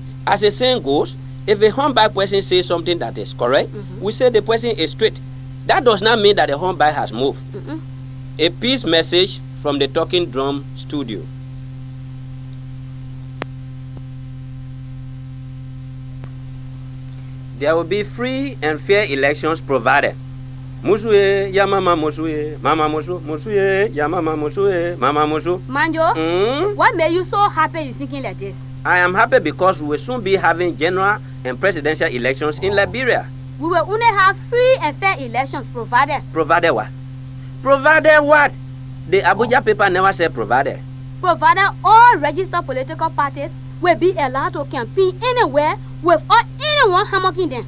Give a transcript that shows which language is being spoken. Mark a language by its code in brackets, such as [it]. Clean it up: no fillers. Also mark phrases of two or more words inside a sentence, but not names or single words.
[en] As the saying goes, if a humbug person says something that is correct, we say the person is straight. That does not mean that the humbug has moved. A peace message from the Talking Drum studio. There will be free and fair elections provided. Musuye, ya mama musuye, mama musu, musuye, ya mama musuye, mama musu. Manjoe, what made you so happy you singing like this? I am happy because we will soon be having general and presidential elections in Liberia. We will only have free and fair elections provided. Provided what? Provided what? The Abuja paper never said provided. Provided all registered political parties will be allowed to campaign anywhere without anyone hammocking them.